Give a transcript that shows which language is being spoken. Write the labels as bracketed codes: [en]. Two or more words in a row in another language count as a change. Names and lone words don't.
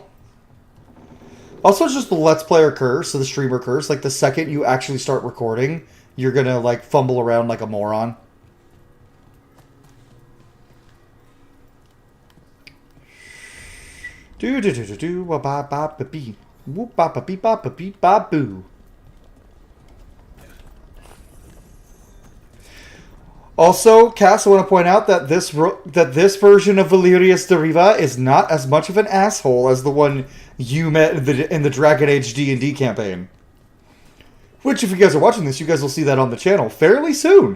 [en] Also, it's just the Let's Player curse, so the streamer curse. Like, the second you actually start recording, you're gonna, like, fumble around like a moron. Do-do-do-do-do, wa-ba-ba-ba-bee. Whoop-ba-ba-bee-ba-ba-bee-ba-boo. Also, Cass, I want to point out that this version of Valerius de Riva is not as much of an asshole as the one you met in the Dragon Age D&D campaign. Which, if you guys are watching this, you guys will see that on the channel fairly soon.